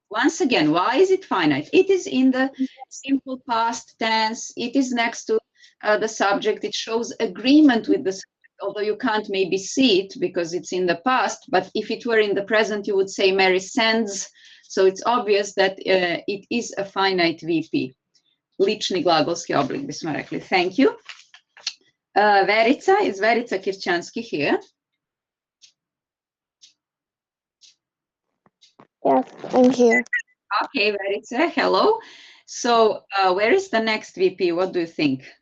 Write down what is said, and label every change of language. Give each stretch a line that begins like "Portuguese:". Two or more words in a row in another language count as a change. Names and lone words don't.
English: Once again, why is it finite? It is in the simple past tense. It is next to the subject. It shows agreement with the subject, although you can't maybe see it because it's in the past. But if it were in the present, you would say Mary sends. So it's obvious that it is a finite VP.
Serbian: Lični glagolski oblik bismo rekli.
English: Thank you. Verica, is Verica Kirčanski here? Yes, I'm here. Okay, Verica, hello. So where is the next VP? What do you think?